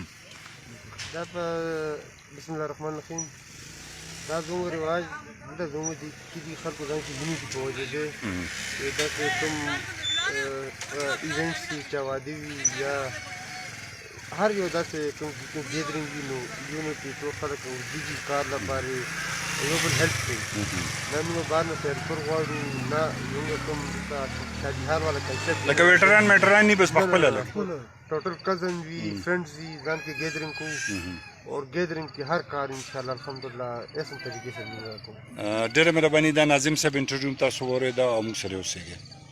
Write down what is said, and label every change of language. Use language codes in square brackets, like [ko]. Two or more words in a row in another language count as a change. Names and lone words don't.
[ps] دا په [ar] بسم الله الرحمن الرحیم [ps] دا زموږ رواج دا زموږ د کلي خلکو ځان چې مینې دي په وجه دی داسې کوم ایونټس دي چې واده وي یا هر یو داسې کوم ګیدرینګ وي نو یونو کې ټول خلک ورځي کار لپاره یو بل هیلپ کوي نه موږ بار نه هیلپر غواړو نه موږ کوم شادي حال والا کنسپټ لکه ویټران میټران بس په خپله ټوټل کزن وي فرینډز وي ځان کې ګیدرینګ کوو [ur] اور گیدرنگ کی ہر کار [ar] انشاءاللہ الحمدللہ [ur] ایسے طریقے سے مل رہا ہے [ps] ډېره مهرباني دا ناظم صاحب انټرویو تاسو واورېده او موږ سره اوسېږئ